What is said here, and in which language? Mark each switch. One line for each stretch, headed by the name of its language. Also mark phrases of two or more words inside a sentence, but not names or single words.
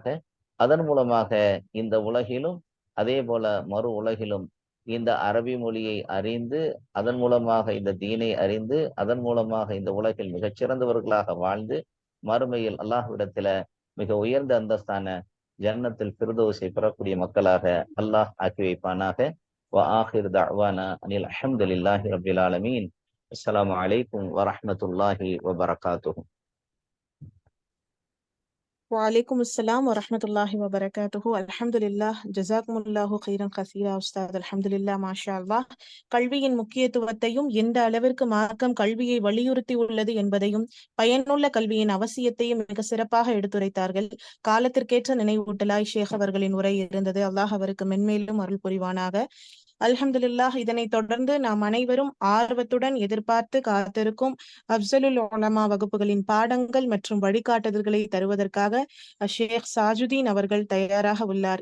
Tamil: அதன் மூலமாக இந்த உலகிலும் அதே போல மறு உலகிலும் இந்த அரபி மொழியை அறிந்து, அதன் மூலமாக இந்த தீனை அறிந்து, அதன் மூலமாக இந்த உலகில் மிகச்சிறந்தவர்களாக வாழ்ந்து, மறுமையில் அல்லாஹ்விடத்தில மிக உயர்ந்த அந்தஸ்தான ஜன்னத்தில் ஃபிர்தௌஸை பெறக்கூடிய மக்களாக அல்லாஹ் ஆக்கி வைப்பானாக.
Arabic: و آخر دعوانا أن الحمد لله رب العالمين. السلام عليكم ورحمة الله وبركاته. وعليكم السلام ورحمة الله وبركاته. الحمد لله جزاكم الله خيرا كثيرا أستاذ. الحمد لله ما شاء الله.
Tamil: கல்வியின் முக்கியத்துவத்தையும் எந்த அளவிற்கு மார்க்கம் கல்வியை வலியுறுத்தி உள்ளது என்பதையும் பயனுள்ள கல்வியின் அவசியத்தையும் மிக சிறப்பாக எடுத்துரைத்தார்கள். காலத்திற்கேற்ற நினைவூட்டலாய் ஷேக் அவர்களின் உரை இருந்தது. அல்லாஹ் அவருக்கு மென்மேலும் அருள் புரிவானாக. அல்ஹம்துலில்லாஹ். இதனை தொடர்ந்து நாம் அனைவரும் ஆர்வத்துடன் எதிர்பார்த்து காத்திருக்கும் அப்சலுல் உலமா வகுப்புகளின் பாடங்கள் மற்றும் வழிகாட்டுதல்களை தருவதற்காக ஷேக் சாஜுதீன் அவர்கள் தயாராக உள்ளார்.